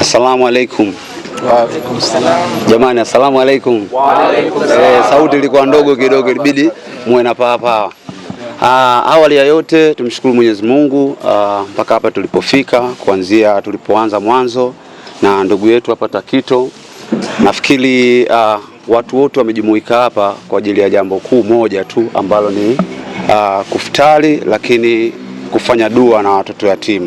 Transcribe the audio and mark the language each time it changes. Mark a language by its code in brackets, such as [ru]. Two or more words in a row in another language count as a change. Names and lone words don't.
[ar] السلام عليكم. وعليكم السلام. Jamani, السلام عليكم. وعليكم السلام. [sw] Sauti ilikuwa ndogo kidogo, ilibidi muwe na paa. Awali ya yote tumshukuru Mwenyezi Mungu mpaka hapa tulipofika, kuanzia tulipoanza mwanzo na ndugu yetu hapa Takito. Nafikiri watu wote wamejumuika hapa kwa ajili ya jambo kuu moja tu ambalo ni kufutari, lakini kufanya dua na watoto yatima.